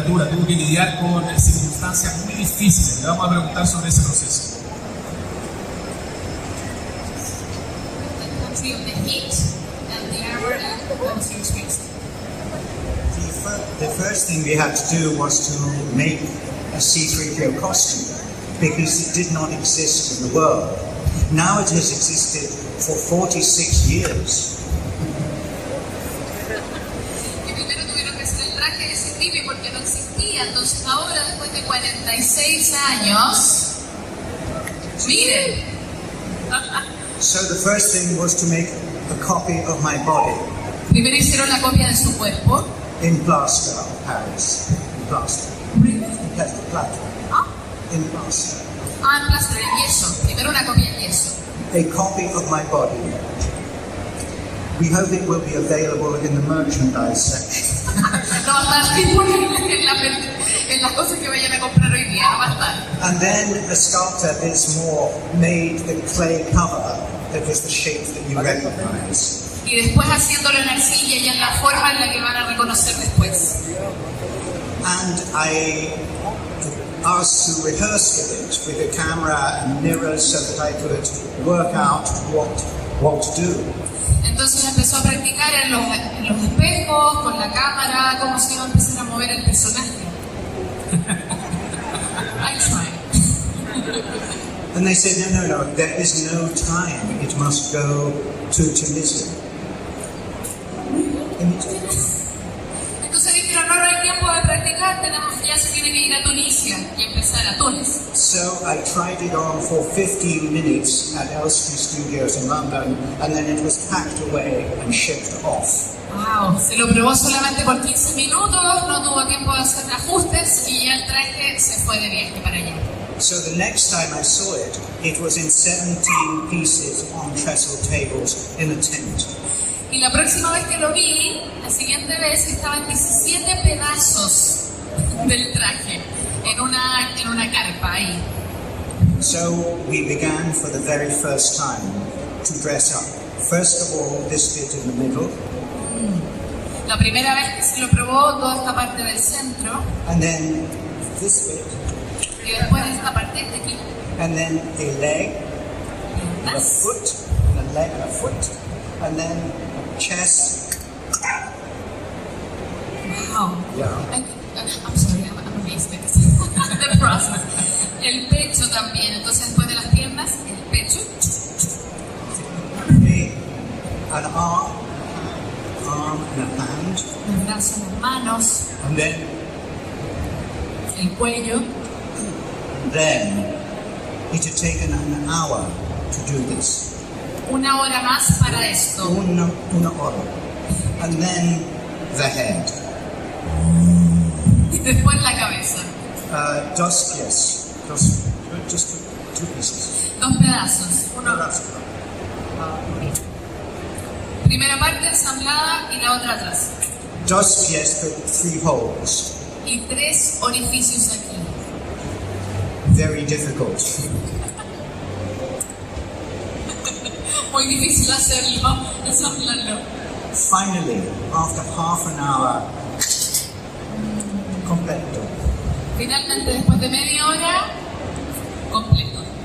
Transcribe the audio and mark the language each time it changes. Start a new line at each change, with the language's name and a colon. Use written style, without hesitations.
Spanish: Tuvo que lidiar con circunstancias muy difíciles. Le vamos a preguntar sobre ese proceso.
English: The heat and the armor and what was your experience? The first thing we had to do was to make a C-3PO costume because it did not exist in the world. Now it has existed for 46 years.
Spanish: Y primero tuvieron que hacer el traje de C-3PO porque no existía. Entonces ahora, después de 46 años, miren.
English: So the first thing was to make a copy of my body
Spanish: Primero hicieron la copia de su cuerpo.
English: in plaster, Paris. In plaster. That's the plaster. Ah, In plaster.
Spanish: en plaster, en yeso. Primero una copia en yeso.
English: A copy of my body. We hope it will be available in the merchandise section.
Spanish: No va a estar disponible en las cosas que vayan a comprar hoy día, no va a estar.
English: And then a sculptor, Bismore, made the clay cover that was the shape that you recognize.
Spanish: Y después haciéndolo en arcilla y en la forma en la que van a reconocer después.
English: And I asked to rehearse with it, with a camera and mirrors so that I could work out what to do.
Spanish: Entonces empezó a practicar en los espejos, con la cámara, cómo se iba a empezar a mover el personaje.
English: I tried. And they said, no, there is no time. It must go to Tunisia.
Spanish: Entonces dijeron, no hay tiempo de practicar, ya se tiene que ir a Tunisia y empezar a Túnez.
English: So I tried it on for 15 minutes at Elstree Studios in London, and then it was packed away and shipped off.
Spanish: Wow, se lo probó solamente por 15 minutos, no tuvo tiempo de hacer ajustes y ya el traje se fue de viaje para allá.
English: So the next time I saw it, it was in 17 pieces on trestle tables in a tent.
Spanish: Y la próxima vez que lo vi, la siguiente vez, estaba en 17 pedazos del traje en una carpa ahí.
English: So we began for the very first time to dress up. First of all, this bit in the middle,
Spanish: La primera vez que se lo probó, toda esta parte del centro,
English: and then this bit,
Spanish: y después esta parte de aquí,
English: and then a leg, a
Spanish: piernas.
English: foot, a leg, a foot, and then chest. Wow. Yeah. I'm sorry, I'm amazed at the process.
Spanish: El pecho también, entonces después de las piernas, el pecho.
English: An arm and a hand,
Spanish: Un brazo, las manos,
English: and then
Spanish: el cuello.
English: it had taken an hour to do this.
Spanish: Una hora más para esto. Una hora.
English: And then the head.
Spanish: Y después la cabeza. Dos pies.
English: Just two pieces.
Spanish: Dos pedazos. Uno. Primera parte ensamblada y la otra atrás. Dos pies
English: with 3 holes.
Spanish: Y 3 orificios aquí.
English: Very difficult.
Spanish: Muy difícil hacerlo, ensamblarlo.
English: Finally, after half an hour, completo.
Spanish: Finalmente, después de media hora, completo.